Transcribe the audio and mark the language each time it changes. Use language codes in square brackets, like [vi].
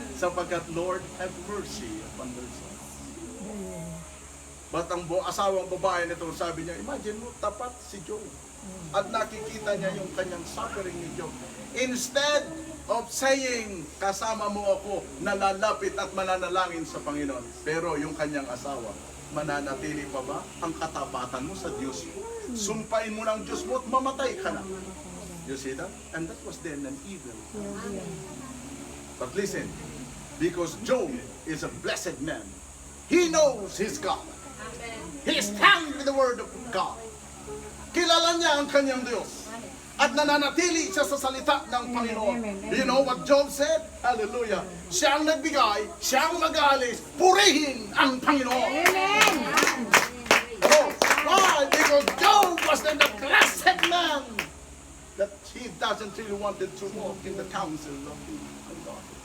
[en] Sapagkat, Lord, have mercy upon their sons. [tl] But ang asawang babae nito, sabi niya, imagine mo, tapat si Job. At nakikita niya yung kanyang suffering ni Job. [en] Instead of saying, [tl] kasama mo ako, nalalapit at mananalangin sa Panginoon. Pero yung kanyang asawa, mananatili pa ba ang katapatan mo sa Diyos mo? Sumpain mo ng Diyos mo at mamatay ka na. [en] You see that? And that was then an evil. But listen, because Job is a blessed man, he knows his God. He stands with the word of God. [tl] Kilala niya ang kanyang Diyos. At nananatili siya sa salita ng Panginoon. [en] Do you know what Job said? Hallelujah. [tl] Siya ang nagbigay, siya ang mag-aalis, purihin ang Panginoon. [en] Oh, why? Because Job was then the blessed man that he doesn't really wanted to walk in the counsel of God.